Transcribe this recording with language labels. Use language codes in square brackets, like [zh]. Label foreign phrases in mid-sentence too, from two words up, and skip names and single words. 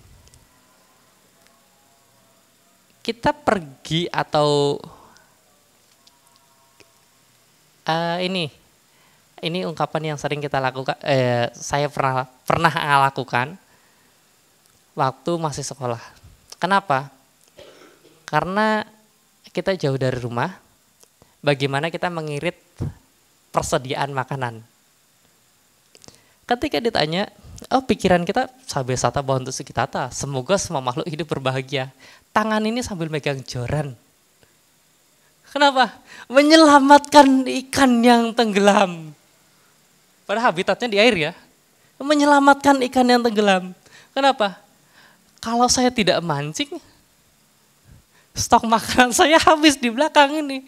[id] Kita pergi atau ini ungkapan yang sering kita lakukan, saya pernah lakukan waktu masih sekolah. Kenapa? Karena kita jauh dari rumah. Bagaimana kita mengirit persediaan makanan. Ketika ditanya, oh pikiran kita [pi] sabe sata bawantu sukitata, [id] semoga semua makhluk hidup berbahagia. Tangan ini sambil megang joran. Kenapa? Menyelamatkan ikan yang tenggelam. Padahal habitatnya di air ya. Menyelamatkan ikan yang tenggelam. Kenapa? Kalau saya tidak mancing, stok makanan saya habis di belakang ini.